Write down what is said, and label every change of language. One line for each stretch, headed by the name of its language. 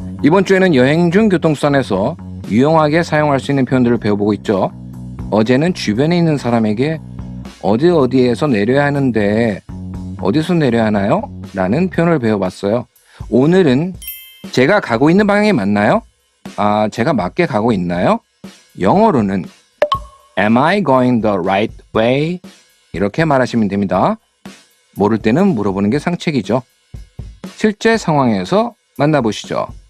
Korean: 이번 주에는 여행 중 교통수단에서 유용하게 사용할 수 있는 표현들을 배워보고 있죠. 어제는 주변에 있는 사람에게 어디에서 내려야 하는데 어디서 내려야 하나요? 라는 표현을 배워봤어요. 오늘은 제가 가고 있는 방향이 맞나요? 제가 맞게 가고 있나요?
English: 영어로는 Am I going the right way?
Korean: 이렇게 말하시면 됩니다. 모를 때는 물어보는 게 상책이죠. 실제 상황에서 만나보시죠.